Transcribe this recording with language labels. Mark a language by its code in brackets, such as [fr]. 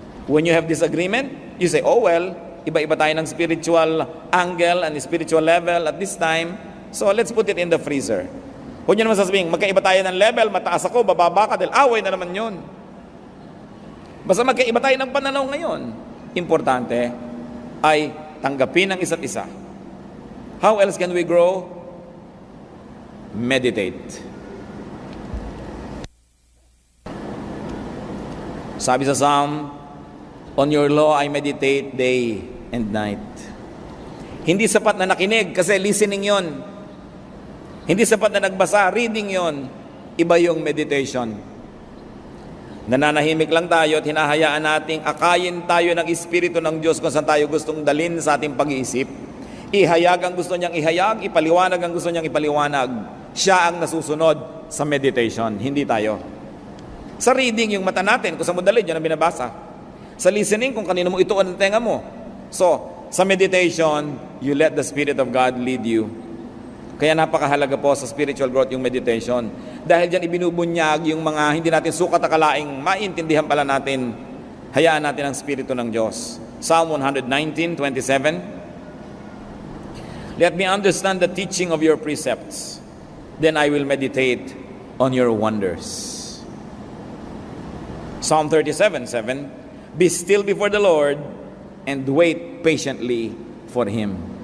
[en] When you have disagreement, you say, oh well, [tl] iba-iba tayo ng [en] spiritual angle and spiritual level at this time, so let's put it in the freezer. [tl] Huwag niyo naman sasabihin, magkaiba tayo ng level, mataas ako, bababa ka, dahil away na naman yun. Basta magkaiba tayo ng pananaw ngayon. Importante ay tanggapin ang isa't isa. [en] How else can we grow? Meditate. [tl] Sabi sa [en] Psalm, on your law I meditate day and night. [tl] Hindi sapat na nakinig kasi listening yon. Hindi sapat na nagbasa, reading yon. Iba yung meditation. Nananahimik lang tayo at hinahayaan nating akayin tayo ng Espiritu ng Diyos kung saan tayo gustong dalhin sa ating pag-iisip. Ihayag ang gusto niyang ihayag, ipaliwanag ang gusto niyang ipaliwanag. Siya ang nasusunod sa meditation, hindi tayo. Sa reading, yung mata natin, kung sa mo dalhin, yan ang binabasa. Sa listening, kung kanino mo ituon ang tenga mo. [en] So, sa meditation, you let the Spirit of God lead you. [tl] Kaya napakahalaga po sa spiritual growth yung meditation. Dahil dyan ibinubunyag yung mga hindi natin sukat akalaing maintindihan pala natin. Hayaan natin ang Espiritu ng Diyos. [en] Psalm 119:27. Let me understand the teaching of your precepts. Then I will meditate on your wonders. Psalm 37:7. Be still before the Lord and wait patiently for Him.